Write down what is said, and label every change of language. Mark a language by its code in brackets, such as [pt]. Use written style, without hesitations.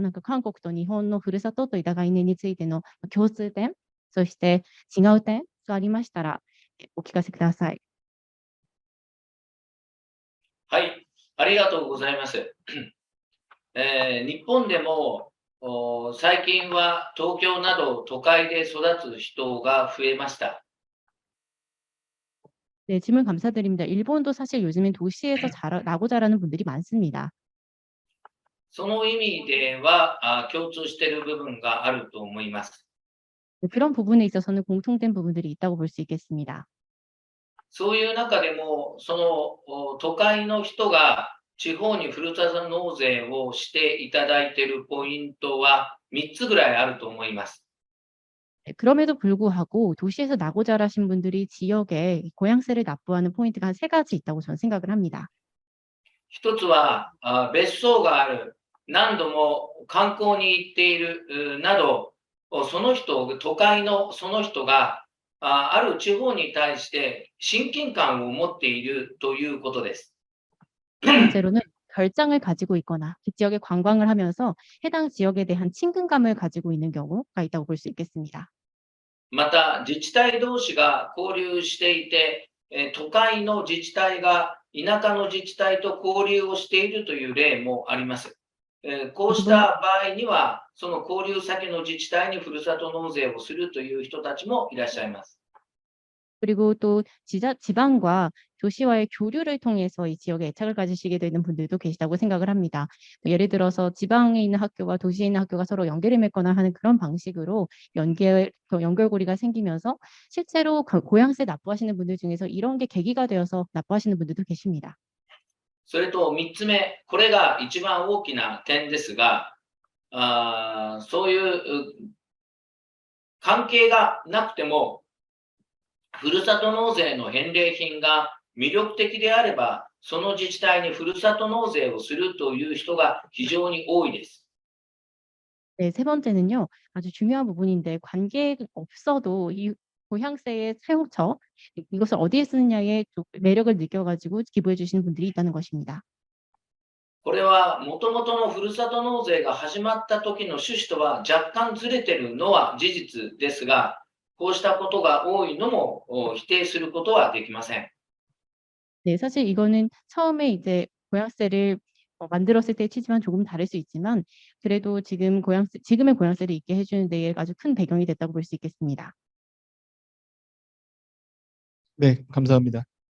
[ja] なんか韓国と日本のふるさとといった概念についての共通点、そして違う点がありましたら、お聞かせください。はい、ありがとうございます。日本でも最近は東京など都会で育つ人が増えました。 [ko] 네, 질문 감사드립니다. 일본도 사실 요즘엔 도시에서 나고 자라는 분들이 많습니다. [ja] その意味では共通している部分があると思います。 [ko] 그런 부분에 있어서는 공통된 부분들이 있다고 볼 수 있겠습니다. [ja] そういう中でもその都会の人が地方にふるさと納税をしていただいているポイントは3つぐらいあると思います。 [ko] 그럼에도 불구하고 도시에서 나고 자라신 분들이 지역에 고향세를 납부하는 포인트가 한 3가지 있다고 저는 생각을 합니다. [ja] 一つは別荘がある、何度も観光に行っているなど、その人、都会のその人がある地方に対して親近感を持っているということです。 [ko] 번째로는 별장을 가지고 있거나 그 지역에 관광을 하면서 해당 지역에 대한 친근감을 가지고 있는 경우가 있다고 볼 수 있겠습니다. [ja] また自治体同士が交流していて、都会の自治体が田舎の自治体と交流をしているという例もあります。こうした場合には、その交流先の自治体にふるさと納税をするという人たちもいらっしゃいます。 [ko] 그리고 또 지방과 도시와의 교류를 통해서 이 지역에 애착을 가지시게 되는 분들도 계시다고 생각을 합니다. 예를 들어서 지방에 있는 학교와 도시에 있는 학교가 서로 연계를 맺거나 하는 그런 방식으로 연결고리가 생기면서 실제로 고향세 납부하시는 분들 중에서 이런 게 계기가 되어서 납부하시는 분들도 계십니다. [ja] それと3つ目、これが一番大きな点ですが、そういう関係がなくても、ふるさと納税の返礼品が魅力的であれば、その自治体にふるさと納税をするという人が非常に多いです。 [ko] 네, 세 번째는요. 아주 중요한 부분인데 관계가 없어도 이 고향세의 사용처, 이것을 어디에 쓰느냐에 매력을 느껴가지고 기부해 주시는 분들이 있다는 것입니다. [ja] これはもともとのふるさと納税が始まった時の趣旨とは若干ずれているのは事実ですが、こうしたことが多いのも否定することはできません。 [ko] 네, 사실 이거는 처음에 이제 고향세를 만들었을 때 치지만 조금 다를 수 있지만 그래도 지금의 고향세를 있게 해주는 데에 아주 큰 배경이 됐다고 볼 수 있겠습니다. 네, 감사합니다.